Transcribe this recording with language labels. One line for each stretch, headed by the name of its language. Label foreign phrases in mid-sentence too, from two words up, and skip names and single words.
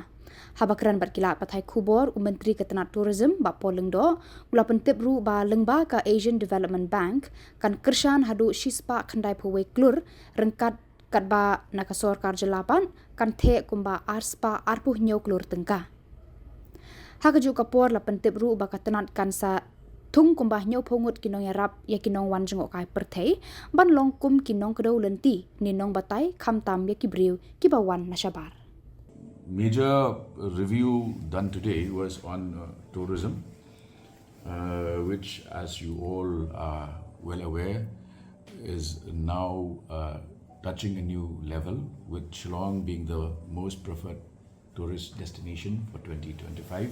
Khasi: Haba kren berkilat pathai Khubor Myntri Katnat Tourism Bah Paul Lyngdoh gula pyntip ru ba lyngba ka Asian Development Bank kan kyrshan haduh Spah Klur ryngkat katba naga Sorkar Jylla pan kan Theh kumba Spah Klur tengka. Kajuh kapor la pyntip ru ba Katnat kan sa thung kumbah nyau phongut kinong yarap ya kinong wan Jngohkai pyrthei ban longkum kinong kedau lenti ninong batai khamtam ya kibriu kibawan nashabar.
English: Major review done today was on tourism, which, as you all are well aware, is now touching a new level, with Shillong being the most preferred tourist destination for 2025.